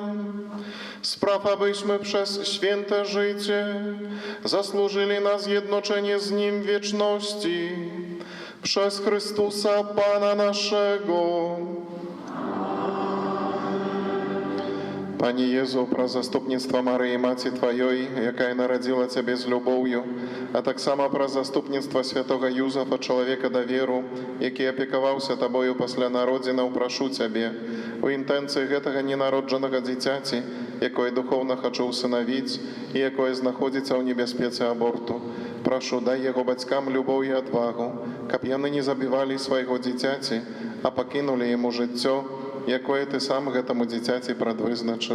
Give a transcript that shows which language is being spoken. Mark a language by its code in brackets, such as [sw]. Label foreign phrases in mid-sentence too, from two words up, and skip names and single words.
[pl] Spraw, abyśmy przez święte życie zasłużyli na zjednoczenie z Nim w wieczności. Przez Chrystusa Pana naszego. Panie Jezu, [be] про заступництво Марии, Маці Твоей, якая народила Тебе з любов'ю, а так само про заступництво святого Юзефа, чоловіка довіру, який опікувався Тобою після народзінаў, прошу Тебе, у інтенції гэтага ненародженого дзіцяці, якое духовно хочу усыновіць і якое знаходзіцца ў небяспецы аборту. Прошу, дай яго бацькам любоў і адвагу, каб яны не забівалі свайго дзіцяці, а пакінулі яму жыццё, якое Ты сам гэтаму дзіцяці прадвызначыў.